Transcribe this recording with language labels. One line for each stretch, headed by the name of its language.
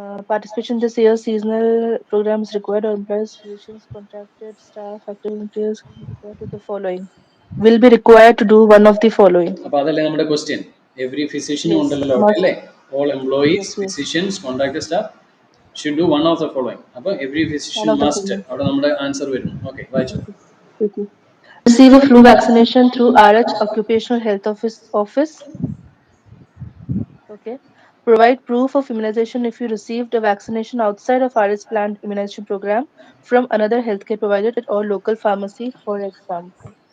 English: Participation in this year's seasonal program is required. All employees, physicians, contracted staff, active volunteers required to the following. Will be required to do one of the following.
Malayalam: അപ്പോൾ അതല്ലേ നമ്മുടെ question. Every ഫിസിഷ്യനും ഉണ്ടല്ലോ അല്ലേ?
English: All employees, physicians, contracted staff should do one of the following.
Malayalam: അപ്പോൾ every physician must, അവിടെ നമ്മുടെ answer വരുന്നു. Okay, വായിച്ചു.
English: Receive a flu vaccination through RH Occupational Health Office. Okay. Provide proof of immunization if you received a vaccination outside of RH planned immunization program from another healthcare provider or local pharmacy, for example.